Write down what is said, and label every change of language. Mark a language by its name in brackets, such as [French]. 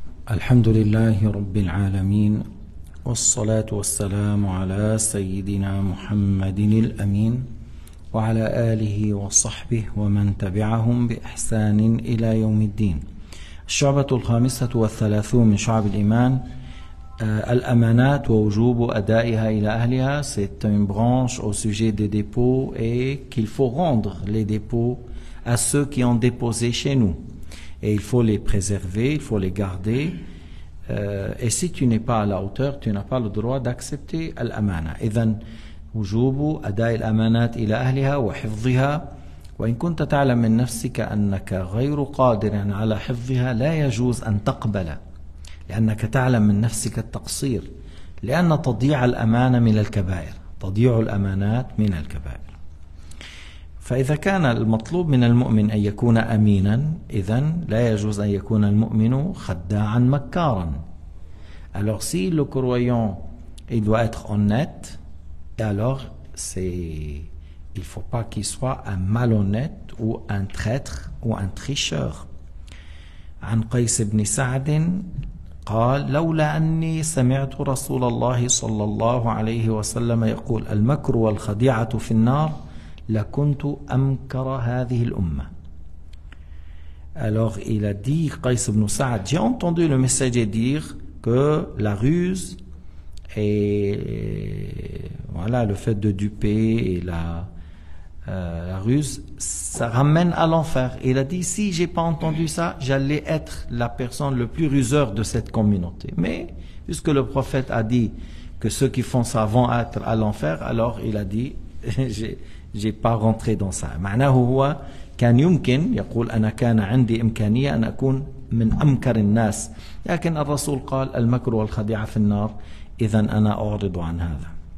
[Arabic] الحمد لله رب العالمين والصلاة والسلام على سيدنا محمد الأمين وعلى آله وصحبه ومن تبعهم بإحسان إلى يوم الدين. الشعبة 35 من شعب الإيمان، الأمانات ووجوب أدائها إلى أهلها. [French] C'est une branche au sujet des dépôts et qu'il faut rendre les dépôts à ceux qui ont déposé chez nous. Et il faut les préserver, il faut les garder. Et si tu n'es pas à la hauteur, tu n'as pas le droit d'accepter الأمانة. [Arabic] إذن وجوب أداء الأمانات إلى أهلها وحفظها، وإن كنت تعلم من نفسك أنك غير قادر على حفظها لا يجوز أن تقبل، لأنك تعلم من نفسك التقصير، لأن تضييع الأمانة من الكبائر، تضييع الأمانات من الكبائر. فإذا كان المطلوب من المؤمن أن يكون أمينا، إذن لا يجوز أن يكون المؤمن خداعا مكارا. [French] Alors si le croyant il doit être honnête, alors il ne faut pas qu'il soit un malhonnête ou un traître ou un tricheur. [Arabic] عن قيس بن سعد قال: لولا أني سمعت رسول الله صلى الله عليه وسلم يقول المكر والخديعة في النار لكنت أمكر هذه الأمة. [French] Alors il a dit, Qais ibn Sa'd, j'ai entendu le messager dire que la ruse et voilà, le fait de duper et la ruse, ça ramène à l'enfer. Il a dit, si j'ai pas entendu ça, j'allais être la personne le plus ruseur de cette communauté. Mais puisque le prophète a dit que ceux qui font ça vont être à l'enfer, alors il a dit, j'ai pas rentré dans ça. [Arabic] معناه هو كان يمكن يقول أنا كان عندي إمكانية أن أكون من أمكر الناس، لكن الرسول قال المكر والخديعة في النار، إذن أنا أعرض عن هذا.